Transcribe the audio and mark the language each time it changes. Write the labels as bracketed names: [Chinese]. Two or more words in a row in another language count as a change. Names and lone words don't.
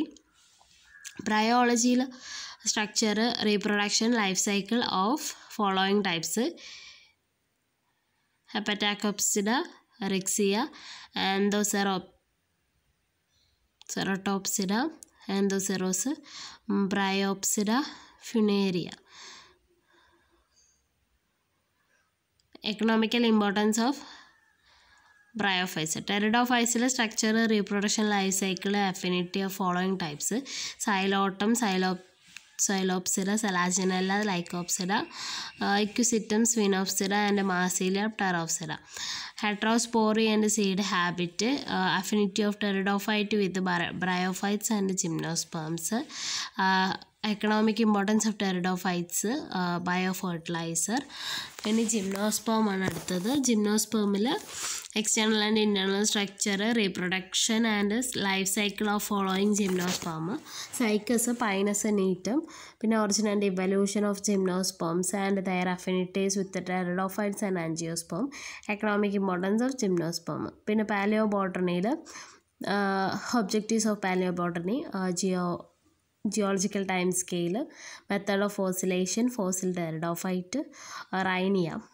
[English] Bryology structure, reproduction, life cycle of following types: Hepatocopsida, Rixia, Ceratopsida, Anthoceros, Bryopsida, Funaria. Economical importance of Bryophytes. Pteridophytes structure, reproduction, life cycle, affinity of following types: Xylotum, Xylopsida, Selaginella, Lycopsida, Equisetum, Sphenopsida, and Marsilia, Pteropsida. Heterospory and seed habit, affinity of pteridophyte with bryophytes and gymnosperms. Economic importance of pteridophytes, biofertilizer. Any gymnosperm [Malayalam] ആണ് അടുത്തത്. [English] ജിംനോസ്പെർമിൽ external and internal structure, reproduction and life cycle of following gymnosperm: Cycus, Pinus, Neatum. പിന്നെ origin and evolution of gymnosperms and their affinities with the pteridophytes and angiosperm. Economic importance of gymnosperm. പിന്നെ paleobotany, objectives of paleobotany, geological time scale, method of fossilization, fossil pteridophyte, Rhynia.